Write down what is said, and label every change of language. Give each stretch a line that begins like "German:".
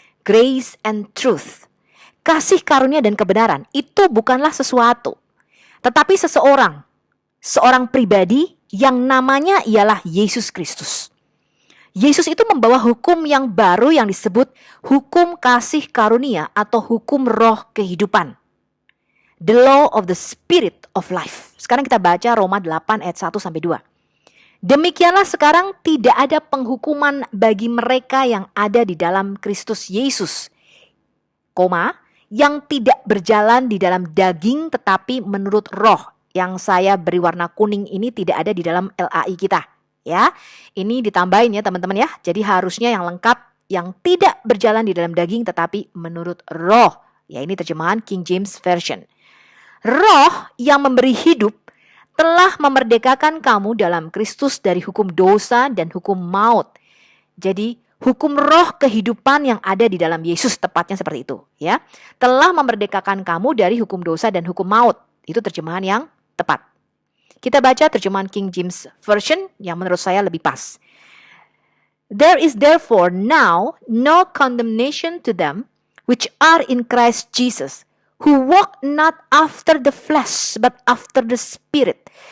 English: Grace and truth.
Indonesian: Kasih karunia dan kebenaran itu bukanlah sesuatu, tetapi seorang pribadi yang namanya ialah Yesus Kristus. Yesus itu membawa hukum yang baru yang disebut hukum kasih karunia atau hukum roh kehidupan.
English: The law of the spirit of life.
Indonesian: Sekarang kita baca Roma 8 ayat 1 sampai 2. Demikianlah sekarang tidak ada penghukuman bagi mereka yang ada di dalam Kristus Yesus, yang tidak berjalan di dalam daging tetapi menurut roh. Yang saya beri warna kuning ini tidak ada di dalam LAI kita. Ya, ini ditambahin ya teman-teman ya. Jadi harusnya yang lengkap, yang tidak berjalan di dalam daging tetapi menurut roh. Ya, ini terjemahan King James Version. Roh yang memberi hidup telah memerdekakan kamu dalam Kristus dari hukum dosa dan hukum maut. Jadi hukum roh kehidupan yang ada di dalam Yesus, tepatnya seperti itu ya. Telah memerdekakan kamu dari hukum dosa dan hukum maut. Itu terjemahan yang tepat. Kita baca terjemahan King James Version yang menurut saya lebih pas.
English: There is therefore now no condemnation to them which are in Christ Jesus, who walk not after the flesh but after the spirit.